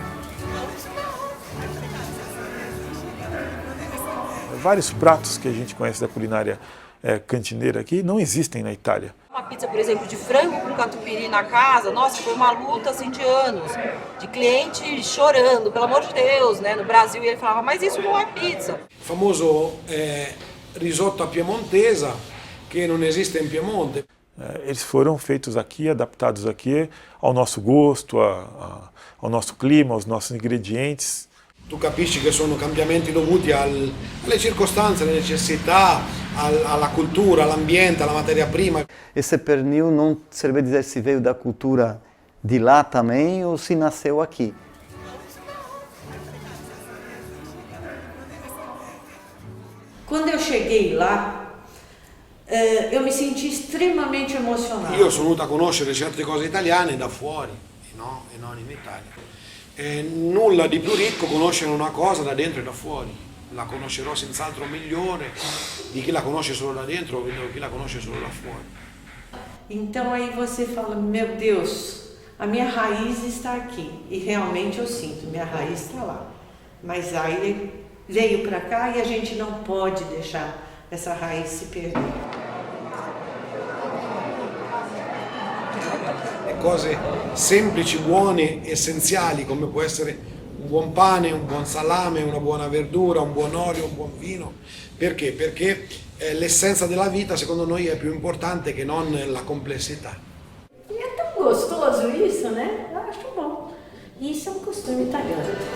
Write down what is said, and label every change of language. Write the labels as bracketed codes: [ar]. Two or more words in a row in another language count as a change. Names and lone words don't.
[pt] Vários pratos que a gente conhece da culinária cantineira aqui não existem na Itália. Uma pizza, por exemplo, de frango com catupiry na casa, nossa, foi uma luta assim de anos, de cliente chorando, pelo amor de Deus, né? No Brasil, e ele falava, mas isso não é pizza. [it] Il famoso risotto a piemontesa, [pt] que não existe em Piemonte. Eles foram feitos aqui, adaptados aqui ao nosso gosto, ao nosso clima, aos nossos ingredientes. [it] Tu capisci che sono cambiamenti dovuti alle circostanze, alle necessità, alla cultura, all'ambiente, alla materia prima. [pt] Esse pernil não sabe dizer se veio da cultura de lá também ou se nasceu aqui. Quando eu cheguei lá, eu me senti estremamente emocionada. [it] Io sono venuto a conoscere certe cose italiane da fuori, e non in Italia. Nulla di più ricco conoscere una cosa da dentro e da fuori. La conoscerò senz'altro migliore di chi la conosce solo da dentro o di chi la conosce solo da fuori. [pt] Então aí você fala, meu Deus, a minha raiz está aqui. E realmente eu sinto, minha raiz está lá. Mas aí veio para cá e a gente não pode deixar essa raiz se perder. [it] Cose semplici, buone, essenziali, come può essere un buon pane, un buon salame, una buona verdura, un buon olio, un buon vino. Perché? Perché l'essenza della vita, secondo noi, è più importante che non la complessità. [pt] E é tão gostoso isso, né? Eu acho bom. Isso é um costume italiano.